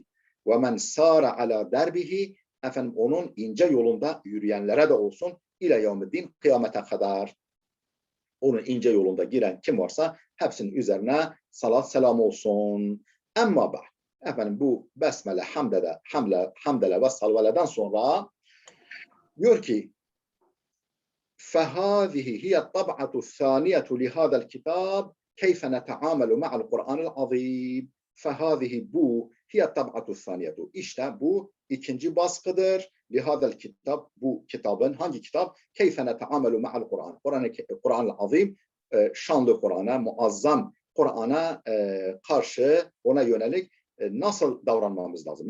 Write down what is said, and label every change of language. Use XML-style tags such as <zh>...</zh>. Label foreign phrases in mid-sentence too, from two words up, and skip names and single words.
<ar>ومن سار على دربه,</ar> <tr>efendim onun ince yolunda yürüyenlere de olsun</tr> <ar>إلى يوم الدين,</ar> <tr>kıyamete kadar. Onun ince yolunda giren kim varsa hepsinin üzerine salat selam olsun.</tr> <ar>أما بعد.</ar> <tr>Efendim bu besmele, hamdele ve salveleden sonra diyor ki</tr> <ar>فَهَذِهِ هِيَ الطَّبْعَةُ الثَّانِيَةُ لِهَذَا الْكِتَابِ كَيْفَ نَتَعَامَلُ مَعَ الْقُرْآنِ الْعَظِيمِ. فَهَذِهِ bu هي طبعة ثانية.</ar> <tr>İşte bu ikinci baskıdır.</tr> <ar>لهذا الكتاب,</ar> <tr>bu kitabın, hangi kitap?</tr> <ar>كيف نتعامل مع القرآن.</ar> <tr>Kur'an-ı Azim, şanlı Kur'an'a, muazzam Kur'an'a karşı, ona yönelik nasıl davranmamız lazım?</tr>